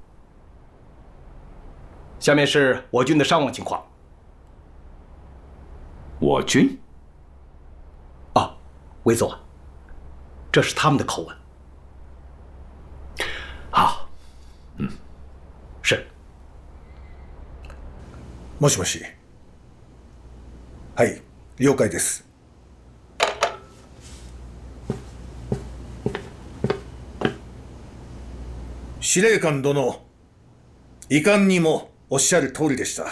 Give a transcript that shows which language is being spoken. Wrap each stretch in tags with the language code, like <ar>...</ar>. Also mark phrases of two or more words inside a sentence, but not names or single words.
<zh>下面是我军的伤亡情况。我军？啊，韦佐，这是他们的口吻。好，是。</zh> <ja>もしもし。はい、了解です。司令官殿、遺憾にもおっしゃる通りでした。</ja>